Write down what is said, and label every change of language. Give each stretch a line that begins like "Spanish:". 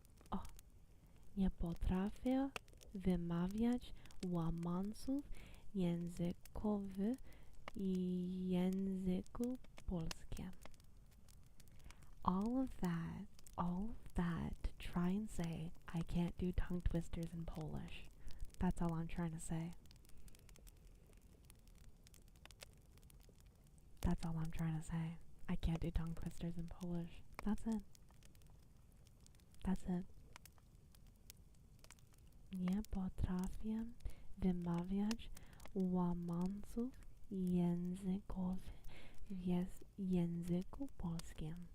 Polish: O, nie potrafię wymawiać łamanców językowych w języku polskim.
English: All of that to try and say I can't do tongue twisters in Polish. That's all I'm trying to say. That's all I'm trying to say. I can't do tongue twisters in Polish. That's it. That's it.
Polish: Nie potrafię wymawiać łamanców językowych w języku polskim.